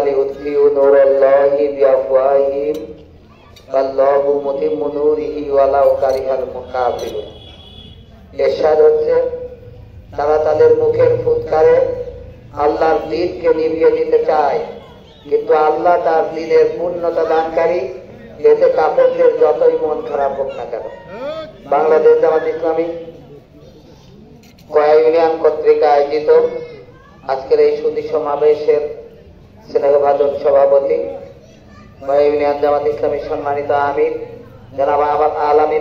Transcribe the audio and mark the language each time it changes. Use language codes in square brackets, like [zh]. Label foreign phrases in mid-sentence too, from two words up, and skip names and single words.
[ar] ليطفئوا نور الله بأفواههم الله متم نوره ولو كره الكافرون. [bn] ইরশাদ হচ্ছে তারা তাদের মুখের ফুৎকারে আল্লাহর দ্বীনকে নিভিয়ে দিতে চায়, কিন্তু আল্লাহ তার দ্বীনের পূর্ণতা দানকারী, এতে কাফেরদের যতই মন খারাপ হোক না কেন। বাংলাদেশ জামাত ইসলামী কয়া ইউনিয়ন কর্তৃক আয়োজিত আজকের এই সুধী সমাবেশের স্নেহভাজন সভাপতি কয়া ইউনিয়ন জামাত ইসলামীর সম্মানিত আমির জনাব আলামিন